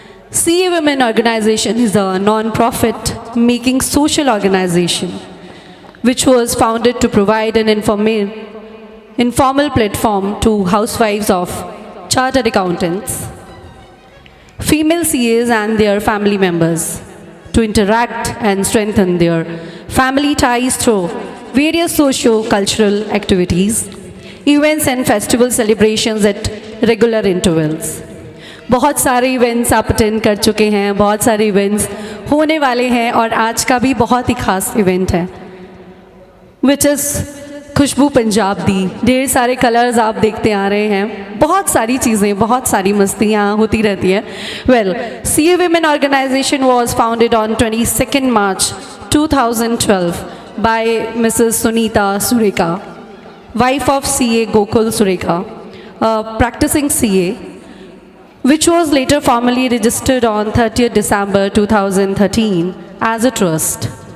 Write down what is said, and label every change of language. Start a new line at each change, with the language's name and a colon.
English: CA Women Organization is a non-profit making social organization which was founded to provide an informal platform to housewives of chartered accountants, female CAs and their family members to interact and strengthen their family ties through various socio-cultural activities, events and festival celebrations at regular intervals.
Hindi: बहुत सारे events आप attend कर चुके हैं, बहुत सारे events होने वाले हैं और आज का भी बहुत ही खास इवेंट है,
English: which is
Hindi: खुशबू पंजाब दी. ढेर सारे कलर्स आप देखते आ रहे हैं, बहुत सारी चीज़ें, बहुत सारी मस्तियाँ होती रहती हैं.
English: Well, CA Women Organization was founded on 22nd March 2012 by Mrs. Sunita Sureka, wife of CA Gokul Sureka, a practicing CA, which was later formally registered on 30th December 2013 as a trust.